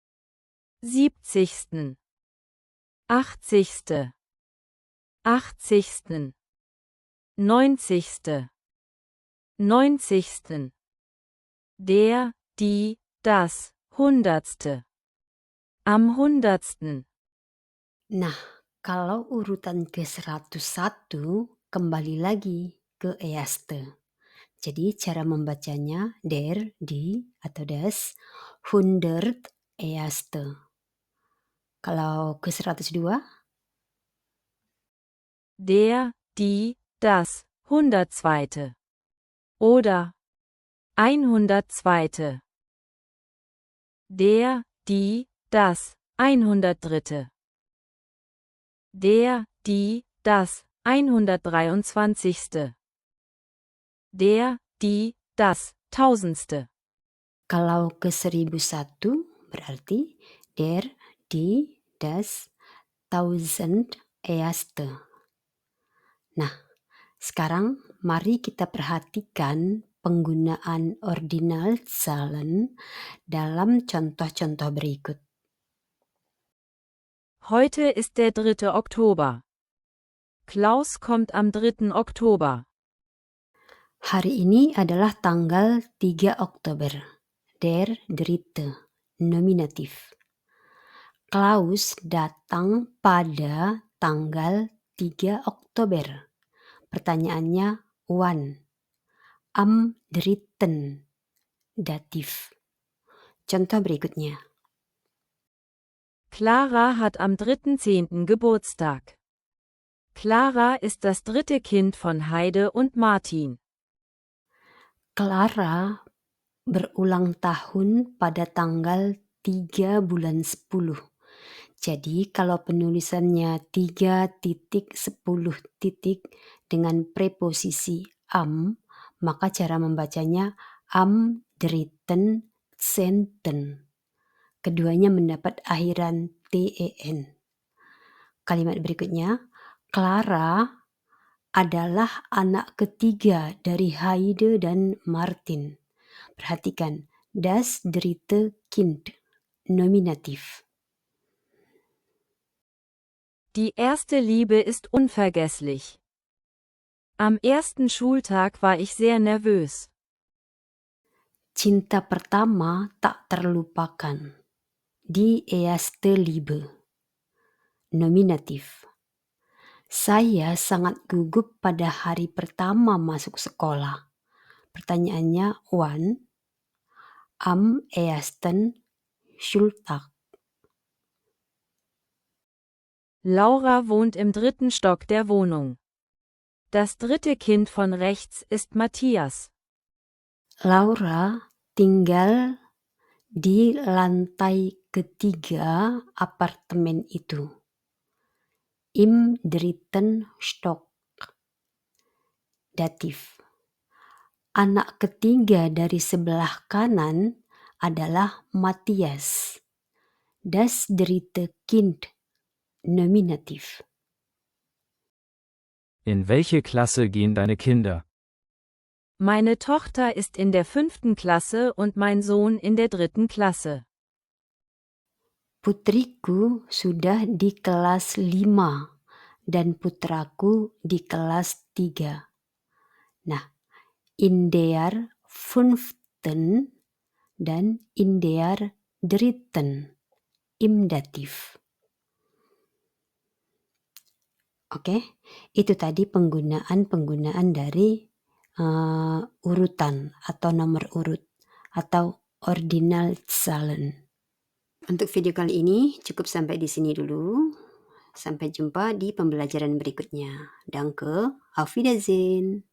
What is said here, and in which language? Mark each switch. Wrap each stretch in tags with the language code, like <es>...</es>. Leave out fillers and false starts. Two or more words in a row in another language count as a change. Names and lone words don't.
<de>70. 80. 80. 90. 90. Der, die, das, 100. Am 100.</de> <id>Nah, kalau urutan ke-101 kembali lagi ke erste. Jadi cara membacanya</id> <de>der, die</de> <id>atau</id> <de>das 100 erste.</de> <id>Kalau ke-102</id> <de>der, die, das, 102. Oder 102. Der, die, das, 103. Der, die, das 123. Der, die, das Tausendste.</de> <id>Kalau ke 1001 berarti</id> <de>der, die, das, tausend erste.</de> <id>Nah, sekarang mari kita perhatikan penggunaan Ordinalzahlen dalam contoh-contoh berikut.</id> <de>Heute ist der 3. Oktober. Klaus kommt am 3. Oktober.</de> <id>Hari ini adalah tanggal 3 Oktober.</id> <de>Der dritte, nominatif.</de> <id>Klaus datang pada tanggal 3 Oktober.</id> <de>Pertanyaannya wann. Am dritten,</de> <id>datif. Contoh berikutnya.</id> <de>Clara hat am 3.10. Geburtstag. Clara ist das dritte Kind von Heide und Martin.</de> <id>Clara berulang tahun pada tanggal 3 bulan 10. Jadi kalau penulisannya 3 titik 10 titik dengan preposisi am, maka cara membacanya</id> <de>am dritten Zehnten.</de> <id>Keduanya mendapat akhiran ten. Kalimat berikutnya, Clara adalah anak ketiga dari Heide dan Martin. Perhatikan,</id> <de>das dritte Kind, nominativ. Die erste Liebe ist unvergesslich. Am ersten Schultag war ich sehr nervös.</de> <id>Cinta pertama tak terlupakan.</id> <de>Die erste Liebe,</de> <id>nominatif. Saya sangat gugup pada hari pertama masuk sekolah.</id> <de>Pertanyaannya wann? Am ersten Schultag. Laura wohnt im 3. Stock der Wohnung. Das dritte Kind von rechts ist Matthias.</de> <id>Laura tinggal di lantai ketiga apartemen itu.</id> <de>Im dritten Stock,</de> <id>datif. Anak ketiga dari sebelah kanan adalah Matthias.</id> <de>Das dritte Kind, nominativ. In welche Klasse gehen deine Kinder? Meine Tochter ist in der 5. Klasse und mein Sohn in der 3. Klasse.</de> <id>Putriku sudah di kelas 5 dan putraku di kelas 3. Nah,</id> <de>in der 5. dan in der 3.</de> <id>im datif. Oke, itu tadi penggunaan dari urutan atau nomor urut atau Ordinalzahlen. Untuk video kali ini cukup sampai di sini dulu. Sampai jumpa di pembelajaran berikutnya.</id> <de>Danke, auf Wiedersehen.</de>